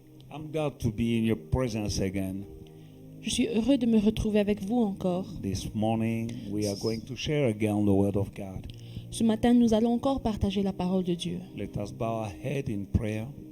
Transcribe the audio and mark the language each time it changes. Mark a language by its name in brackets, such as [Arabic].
[English] I'm glad to be in your presence again. [French] Je suis heureux de me retrouver avec vous encore. [English] This morning, we are going to share again the Word of God. [French] Ce matin, nous allons encore partager la parole de Dieu. [English] Let us bow our head in prayer.